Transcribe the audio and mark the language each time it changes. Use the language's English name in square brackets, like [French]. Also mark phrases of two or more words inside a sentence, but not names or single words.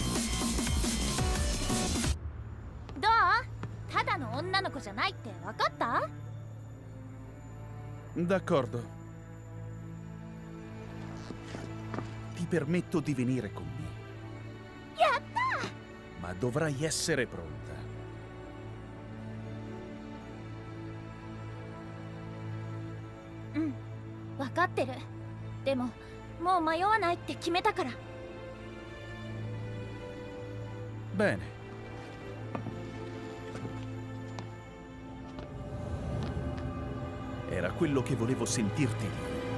[Japanese] どう？ただの女の子じゃないって分かった？ [Italian] D'accordo. Ti permetto di venire con me. [Japanese] やった！ [Italian] Ma dovrai essere pronta. [Japanese] うん分かってる。でももう迷わないって決めたから。 [Italian] Bene. Era quello che volevo sentirti dire.